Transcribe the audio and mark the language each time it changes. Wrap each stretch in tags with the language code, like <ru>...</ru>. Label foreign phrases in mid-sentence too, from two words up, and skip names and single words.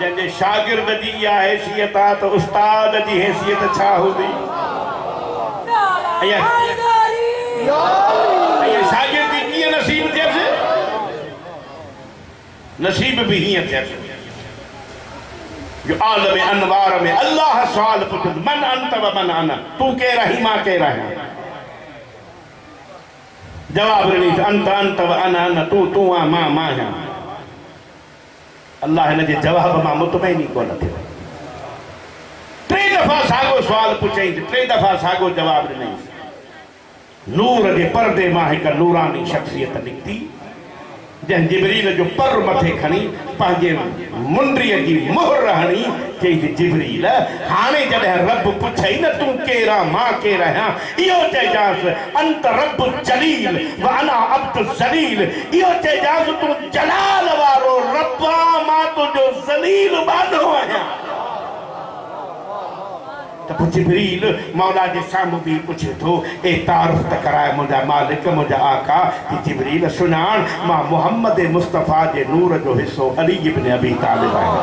<sd>शागिर्द जी इहा हैसियत आहे त उस्ताद जी हैसियत छा हूंदी? ऐं शागिर्दी कीअं नसीब थियसि? नसीब भी हीअं थियसि जो आलम अनवार में अल्लाह सवाल पुछंदो</sd> <ar>من أنت ومن أنا,</ar> <sd>तूं केरु आहीं मां केरु आहियां? जवाब ॾिनी</sd> <ar>أنت أنت وأنا أنا,</ar> <sd>तूं तूं आहीं मां मां आहियां। अल्लाह हिन जे जवाब मां मुतमईन ई कोन थियो। टे दफ़ा साॻियो सुवाल पुछईं, टे दफ़ा साॻियो जवाब ॾिनईं। नूर जे पर्दे मां हिकु नूरानी शख़्सियत निकिती जंहिं जिबरील जो पर मथे खणी पंहिंजे मुंडीअ जी मोहर हणी चई जिबरील हाणे जॾहिं रब पुछई न तूं केरु आहीं मां केरु आहियां, इहो चइजांसि</sd> <ar>أنت رب جليل وأنا عبد ذليل.</ar> <sd>इहो चइजांसि तूं जलाल वारो रब आहीं, मां तुंहिंजो ज़लील बांदो आहियां। जिबरील मौला जे साम्हूं बि पुछे थो ए तारुफ़ त कराए मुंहिंजा मालिक मुंहिंजा आका कि जिबरील सुञाण मां मुहम्मद मुस्तफ़ा जे नूर जो हिस्सो अली इब्न अबी तालिब आहियां।</sd>